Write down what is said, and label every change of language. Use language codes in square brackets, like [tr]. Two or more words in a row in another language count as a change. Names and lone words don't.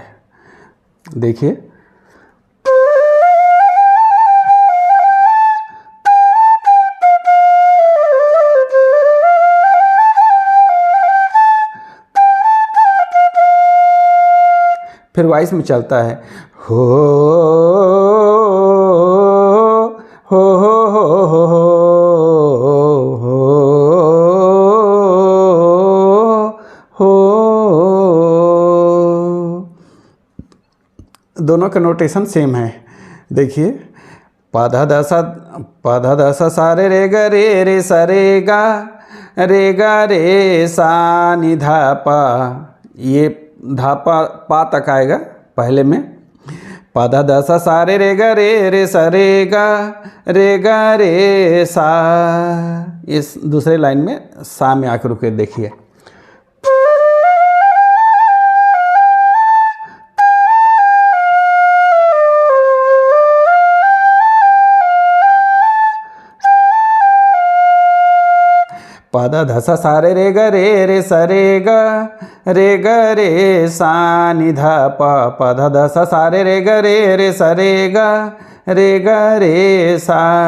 [hi] देखिए, फिर वॉइस में चलता है हो हो हो हो हो हो दोनों का नोटेशन सेम है। देखिए, पाधा दसा सारे रे ग रे सा रे गा रे सा नि धा पा, ये धा पा तक आएगा पहले में। पाधा दसा सारे रे सा रे सा, इस दूसरे लाइन में सा में आकर रुके। देखिए, पादा धसा सारे रे सा रे सा नि धा पा, पाधा दसा सारे रे सा रे सा।